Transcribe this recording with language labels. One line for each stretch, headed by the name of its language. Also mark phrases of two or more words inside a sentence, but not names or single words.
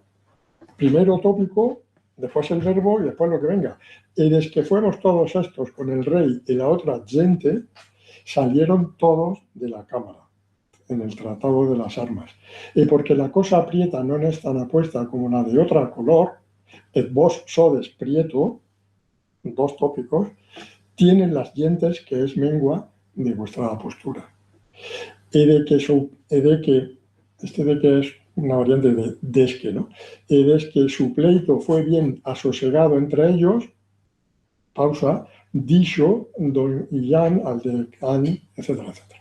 Spanish: Primero tópico, después el verbo y después lo que venga. Y desde que fuimos todos estos con el rey y la otra gente, salieron todos de la cámara, en el Tratado de las Armas. Y porque la cosa prieta no es tan apuesta como la de otra color, et vos sodes prieto, dos tópicos, tienen las dientes que es mengua de vuestra postura. Y de que es una variante de desque, ¿no? Y desde que su pleito fue bien asosegado entre ellos, pausa, dicho don Illán al decán, etcétera, etcétera.